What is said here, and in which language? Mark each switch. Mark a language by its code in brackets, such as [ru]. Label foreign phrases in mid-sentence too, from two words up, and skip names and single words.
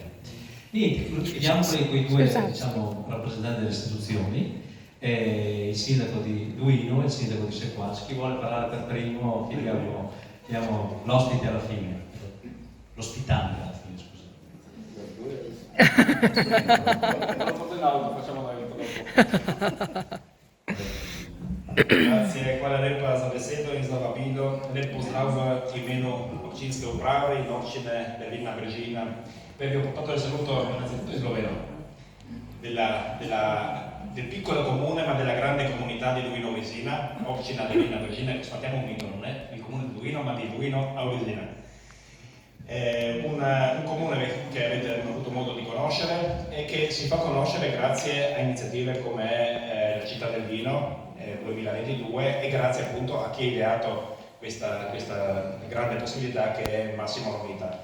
[it] Niente, chiediamo quei 2 diciamo, rappresentanti delle istituzioni, il sindaco di Duino e il sindaco di Sequals. Chi vuole parlare per primo, chiediamo l'ospite alla fine, l'ospitante alla fine, Grazie, [sl] hvala lepa za besedo in za vabilo. Lep pozdrav v imenu občinske uprave in občine Berlina Brežina. [it] Vi ho portato il saluto innanzitutto in sloveno del piccolo comune ma della grande comunità di Duino Vesina, občina Berlina Brežina, che sfattiamo un mito, non è il comune di Duino ma di Duino a Vesina. Un comune che avete avuto modo di conoscere e che si fa conoscere grazie a iniziative come la Città del Vino 2022 e grazie appunto a chi ha ideato questa grande possibilità, che è Massimo Romita.